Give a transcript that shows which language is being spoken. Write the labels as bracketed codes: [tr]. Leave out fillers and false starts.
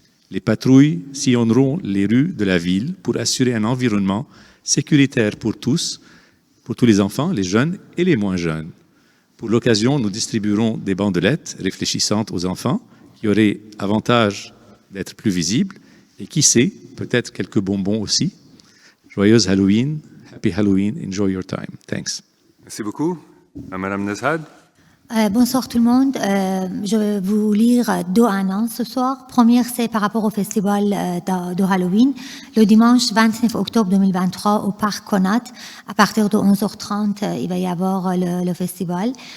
[fr] Les patrouilles sillonneront les rues de la ville pour assurer un environnement sécuritaire pour tous les enfants, les jeunes et les moins jeunes. Pour l'occasion, nous distribuerons des bandelettes réfléchissantes aux enfants qui auraient avantage d'être plus visibles et qui sait, peut-être quelques bonbons aussi. Joyeuse Halloween, [en] Happy Halloween, enjoy your time. Thanks. [fr] Merci beaucoup. Madame Nezhad. Bonsoir tout le monde. Je vais vous lire deux annonces ce soir. Première, c'est par rapport au festival de Halloween. Le dimanche 29 octobre 2023 au Parc Conat, à partir de 11h30, il va y avoir le festival.